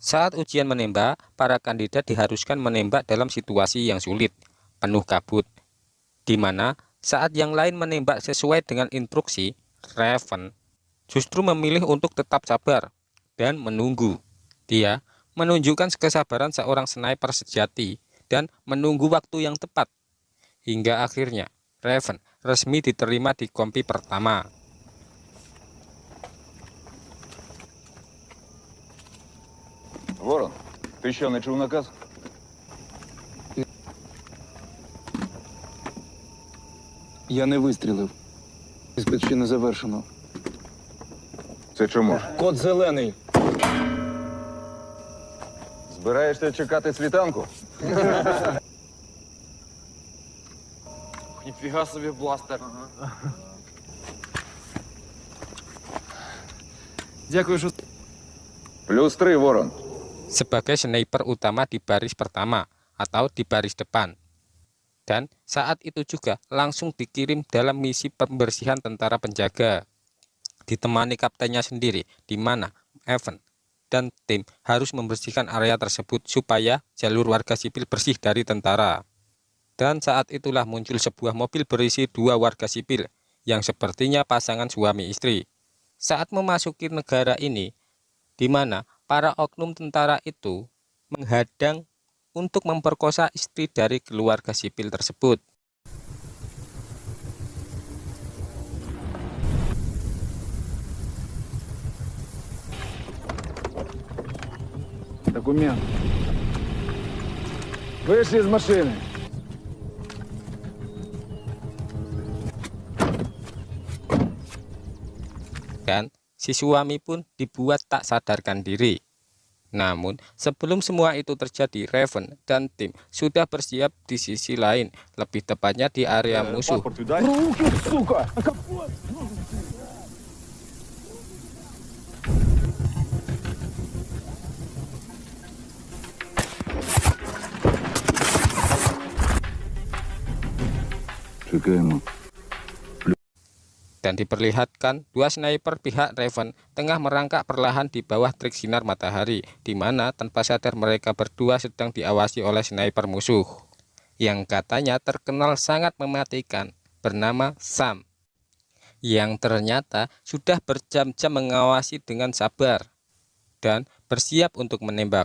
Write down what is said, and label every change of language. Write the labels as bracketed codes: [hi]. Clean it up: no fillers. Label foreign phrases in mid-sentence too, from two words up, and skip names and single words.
[id] Saat ujian menembak, para kandidat diharuskan menembak dalam situasi yang sulit, penuh kabut, di mana saat yang lain menembak sesuai dengan instruksi, Raven justru memilih untuk tetap sabar dan menunggu. Dia menunjukkan kesabaran seorang sniper sejati dan menunggu waktu yang tepat. Hingga akhirnya, Raven resmi diterima di kompi pertama. [uk] Ворон, ти що, не чув наказ? Я не вистрілив. Іспит ще не завершено. Це чому ж? Код зелений. Збираєшся чекати світанку? Ніфіга собі бластер. Дякую, що... +3, Ворон. [id] Sebagai sniper utama di baris pertama atau di baris depan. Dan saat itu juga langsung dikirim dalam misi pembersihan tentara penjaga. Ditemani kaptennya sendiri, di mana Evan dan tim harus membersihkan area tersebut supaya jalur warga sipil bersih dari tentara. Dan saat itulah muncul sebuah mobil berisi 2 warga sipil yang sepertinya pasangan suami istri. Saat memasuki negara ini, di mana para oknum tentara itu menghadang untuk memperkosa istri dari keluarga sipil tersebut. [uk] Документ. Вийшли з машини. [id] Dan si suami pun dibuat tak sadarkan diri. Namun sebelum semua itu terjadi, Raven dan tim sudah bersiap di sisi lain, lebih tepatnya di area musuh. [uk] Руки, сука! Чекаємо. [id] Dan diperlihatkan 2 sniper pihak Raven tengah merangkak perlahan di bawah terik sinar matahari, di mana tanpa sadar mereka berdua sedang diawasi oleh sniper musuh yang katanya terkenal sangat mematikan, bernama Sam, yang ternyata sudah berjam-jam mengawasi dengan sabar dan bersiap untuk menembak.